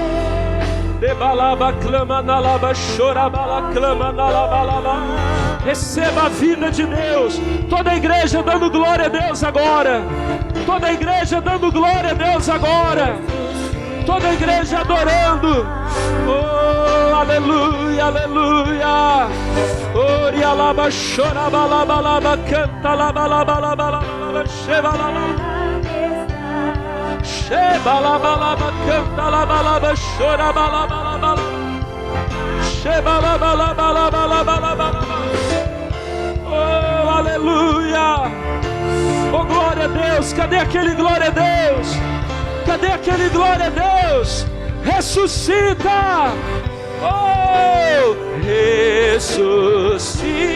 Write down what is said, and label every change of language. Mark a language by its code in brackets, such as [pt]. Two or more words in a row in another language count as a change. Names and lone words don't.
[pt] Receba a vida de Deus. Toda a igreja dando glória a Deus agora. Toda a igreja dando glória a Deus agora. Toda a igreja adorando. Oh, aleluia, aleluia. Oria laba, chora, balaba, laba, canta, laba, laba, laba, laba, sheba, laba. Sheba, laba, laba, canta, laba, laba, chora, balaba, laba. Sheba, laba, laba, laba, laba, laba. Oh, aleluia. Oh, glória a Deus. Cadê aquele glória a Deus? Cadê aquele glória a Deus? Ressuscita! Oh! Ressuscita!